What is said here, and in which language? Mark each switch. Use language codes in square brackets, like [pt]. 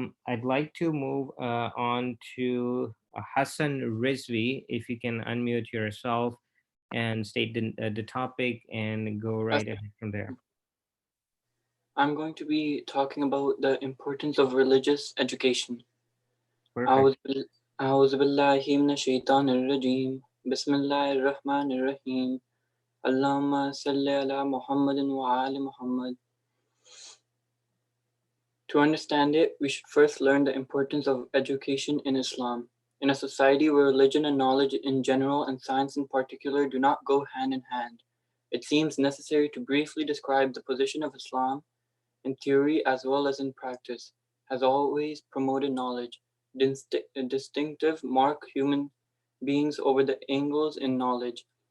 [en] I'd like to move on to Hassan Rizvi, if you can unmute yourself and state the topic and go right ahead from there. I'm going to be talking about the importance of religious education. Perfect. [ar] أعوذ بالله من الشيطان الرجيم بسم الله الرحمن الرحيم اللهم صل على محمد وعلى محمد. [en] To understand it, we should first learn the importance of education in Islam. In a society where religion and knowledge in general and science in particular do not go hand in hand, it seems necessary to briefly describe the position of Islam in theory as well as in practice, has always promoted knowledge, distinctive mark human beings over the angles in knowledge.